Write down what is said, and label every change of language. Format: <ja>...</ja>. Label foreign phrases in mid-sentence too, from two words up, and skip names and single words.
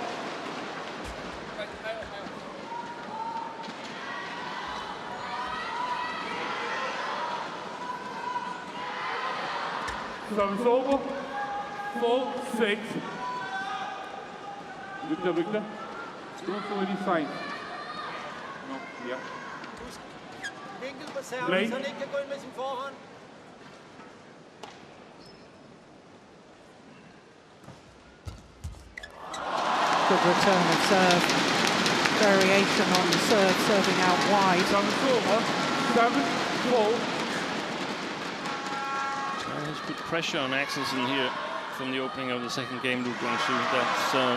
<en>Service over. 4-6. Victor. Go for any sign. No, yeah.</en> <da>Vinkel på serven, så han ikke kan gå ind med sin forhånd.</da> <en>Good return of serve. Variation on the serve, serving out wide. Service over. 7-4. He's put pressure on Axelsen here from the opening of the second game, Guang.</en>